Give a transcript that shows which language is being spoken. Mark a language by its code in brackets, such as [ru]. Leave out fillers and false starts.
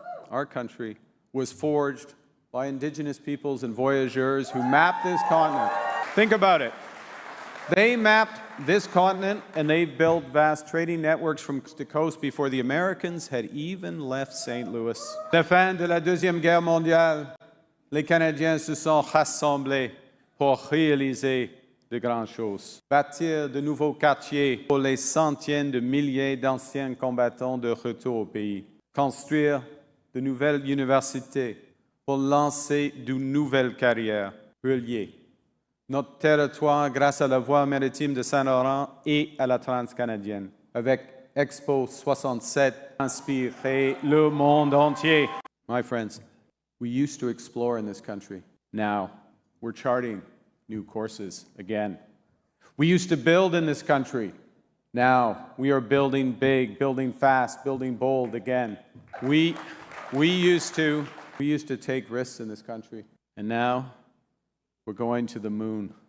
[en] Our country was forged by Indigenous peoples and voyageurs who mapped this continent. Think about it. They mapped this continent and they built vast trading networks from coast to coast before the Americans had even left St. Louis. [fr] À la fin de la Deuxième Guerre mondiale, les Canadiens se sont rassemblés pour réaliser de grandes choses. Bâtir de nouveaux quartiers pour les centaines de milliers d'anciens combattants de retour au pays. Construire de nouvelles universités pour lancer de nouvelles carrières. Relier notre territoire grâce à la voie maritime de Saint-Laurent et à la transcanadienne. Avec Expo 67, inspirer le monde entier. [en] My friends, we used to explore in this country. Now, we're charting new courses again. We used to build in this country. Now, we are building big, building fast, building bold again. We used to take risks in this country, and now we're going to the moon.